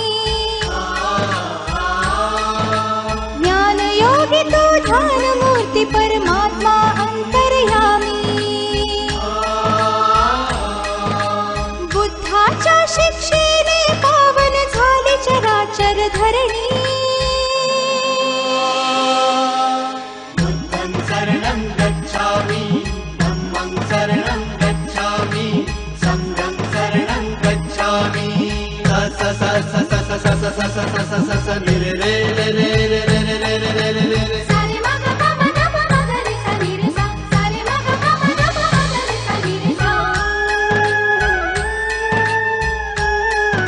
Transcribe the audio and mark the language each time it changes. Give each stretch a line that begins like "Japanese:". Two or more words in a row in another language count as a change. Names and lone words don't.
Marathi: ज्ञान योगी तू ध्यान मूर्ती परमात्मा अंतर्यामी बुद्धाच्या शिक्षेने पावन झाली चराचर धरणी
Pali: Buddham saranam gacchami, Dhammam saranam gacchami, Sangham saranam gacchami. Sa sa sa sa sa sa sa sa sa sa sa sa sa ni re re re re re re re re re re re re. सारे मग पम नम मग रे सा नी रे सा सारे मग पम नम मग रे सा नी रे सा